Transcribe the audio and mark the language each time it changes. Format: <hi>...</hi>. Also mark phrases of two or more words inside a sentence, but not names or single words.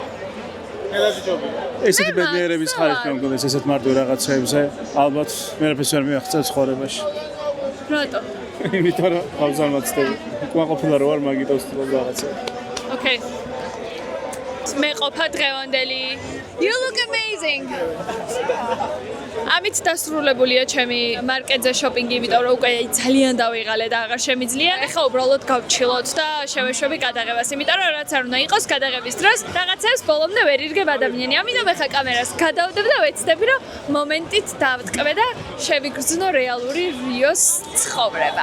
<ka>ესეთი ბედნიერების ხარისხი მგონდეს ესეთ მარტო რაღაცებზე, ალბათ მერაფერს ვერ მიაღწევ ცხოვრებაში. რატო? იმიტომ რომ გავზარმაცდები. უკმაყოფილო რო ვარ მაგიტოს რაღაცა. Okay. მე ყოფა დღევანდელი.</ka> <en>You look amazing.</en> <ka>ამით დასრულებულია ჩემი მარკეტზე შოპინგი, იმიტომ რომ უკვე ძალიან დავიღალე და აღარ შემიძლია. ეხლა უბრალოდ გავჩილოთ და შევეშვები გადაღებას, იმიტომ რომ რაც არ უნდა იყოს გადაღების დროს რაღაცებს ბოლომდე ვერ ირგებ ადამიანი. ამიტომ ეხლა კამერას გადავდებ და ვეცდები რომ მომენტით დავტკბე და შევიგრძნო რეალური რიოს ცხოვრება.</ka>